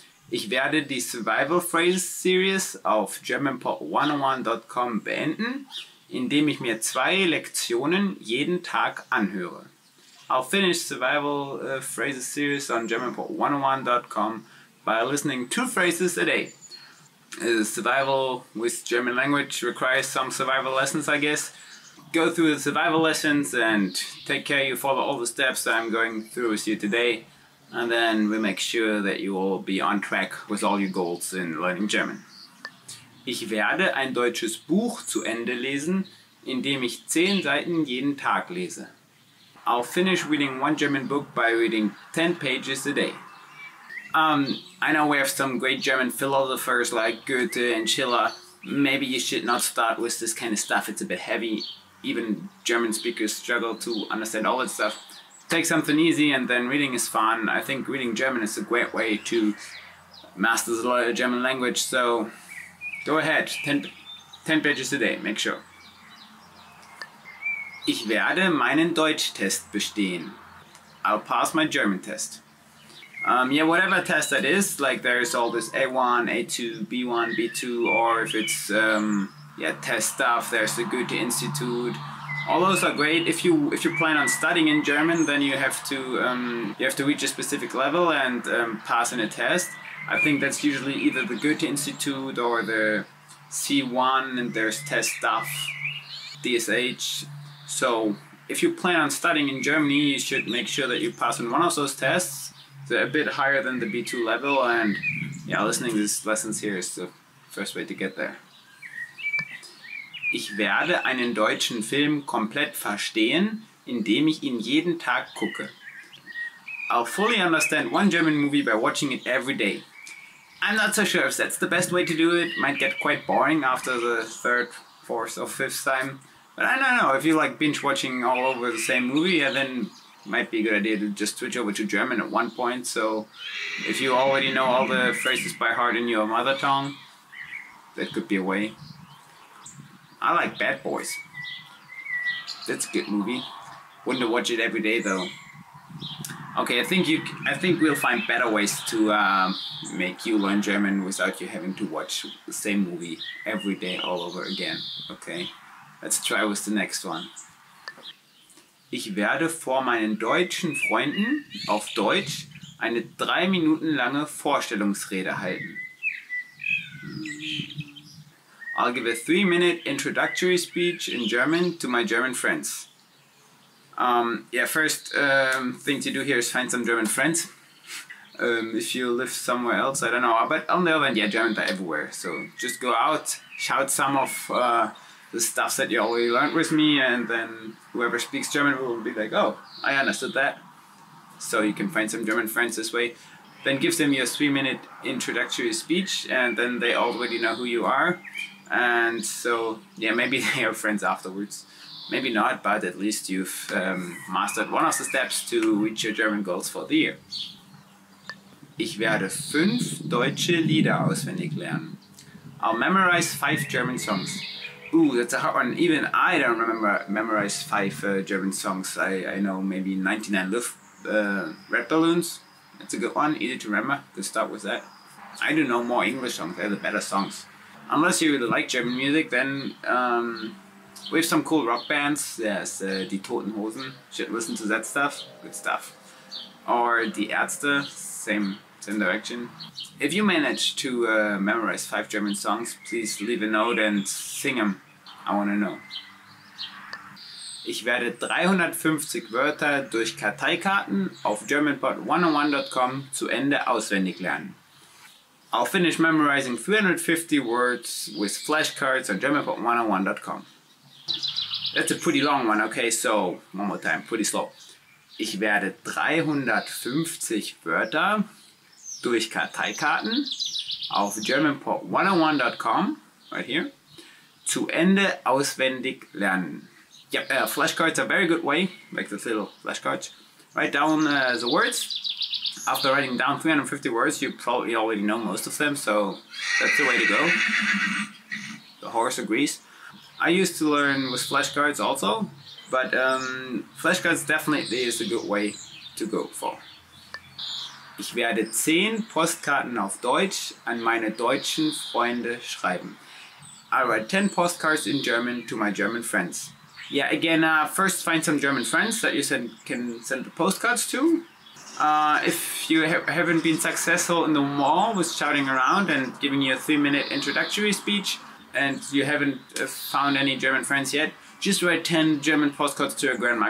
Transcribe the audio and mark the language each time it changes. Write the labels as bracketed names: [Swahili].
[German] Ich werde die Survival Phrases Series auf GermanPod101.com beenden, indem ich mir 2 Lektionen jeden Tag anhöre. [English] I'll finish Survival Phrases Series on GermanPod101.com by listening 2 phrases a day. Survival with German language requires some survival lessons, I guess. Go through the survival lessons and take care you follow all the steps I'm going through with you today, and then we make sure that you will be on track with all your goals in learning German. [German] Ich werde ein deutsches Buch zu Ende lesen, indem ich 10 Seiten jeden Tag lese. [English] I'll finish reading 1 German book by reading 10 pages a day. I know we have some great German philosophers like Goethe and Schiller. Maybe you should not start with this kind of stuff, it's a bit heavy. Even German speakers struggle to understand all that stuff. Take something easy and then reading is fun. I think reading German is a great way to master the German language, so go ahead, 10 pages a day, make sure. [German] Ich werde meinen Deutschtest bestehen. [English] I'll pass my German test. Yeah, whatever test that is, like there's all this A1, A2, B1, B2, or if it's test stuff, there's the Goethe Institute. All those are great. If you plan on studying in German, then you have to reach a specific level and pass in a test. I think that's usually either the Goethe Institute or the C1, and there's test stuff, DSH. So if you plan on studying in Germany, you should make sure that you pass on one of those tests. They're a bit higher than the B2 level, and yeah, listening to these lessons here is the first way to get there. [German] Ich werde einen deutschen Film komplett verstehen, indem ich ihn jeden Tag gucke. [English] I'll fully understand 1 German movie by watching it every day. I'm not so sure if that's the best way to do it. Might get quite boring after the 3rd, 4th or 5th time. But I don't know, if you like binge watching all over the same movie, then it might be a good idea to just switch over to German at one point. So if you already know all the phrases by heart in your mother tongue, that could be a way. I like Bad Boys. That's a good movie. Wouldn't watch it every day though. Okay, I think we'll find better ways to make you learn German without you having to watch the same movie every day all over again. Okay, let's try with the next one. [German] Ich werde vor meinen deutschen Freunden auf Deutsch eine 3 Minuten lange Vorstellungsrede halten. [English] I'll give a 3-minute introductory speech in German to my German friends. First thing to do here is find some German friends. If you live somewhere else, I don't know. But on the other hand, yeah, Germans are everywhere. So just go out, shout some of the stuff that you already learned with me, and then whoever speaks German will be like, oh, I understood that. So you can find some German friends this way. Then give them your 3-minute introductory speech, and then they already know who you are. And so, yeah, maybe they are friends afterwards. Maybe not, but at least you've mastered one of the steps to reach your German goals for the year. [German] Ich werde 5 deutsche Lieder auswendig lernen. [English] I'll memorize 5 German songs. Ooh, that's a hard one. Even I don't memorize 5 German songs. I know maybe 99 Red Balloons. That's a good one, easy to remember. Good start with that. I do know more English songs, they're the better songs. Unless you really like German music, then we have some cool rock bands. There's Die Toten Hosen, should listen to that stuff, good stuff. Or Die Ärzte, same direction. If you manage to memorize 5 German songs, please leave a note and sing them. I want to know. [German] Ich werde 350 Wörter durch Karteikarten auf germanpod101.com zu Ende auswendig lernen. [English] I'll finish memorizing 350 words with flashcards on germanpod101.com. That's a pretty long one, okay, so one more time, pretty slow. [German] Ich werde 350 Wörter durch Karteikarten auf germanpod101.com, [English] right here, [German] zu Ende auswendig lernen. [English] Yep, flashcards are a very good way, like the little flashcards. Write down the words. After writing down 350 words, you probably already know most of them, so that's the way to go. The horse agrees. I used to learn with flashcards also, but flashcards definitely is a good way to go for. [German] Ich werde 10 Postkarten auf Deutsch an meine deutschen Freunde schreiben. [English] I write 10 postcards in German to my German friends. Yeah, again, first find some German friends that you can send the postcards to. If you haven't been successful in the mall with shouting around and giving you a 3-minute introductory speech, and you haven't found any German friends yet, just write 10 German postcards to your grandma.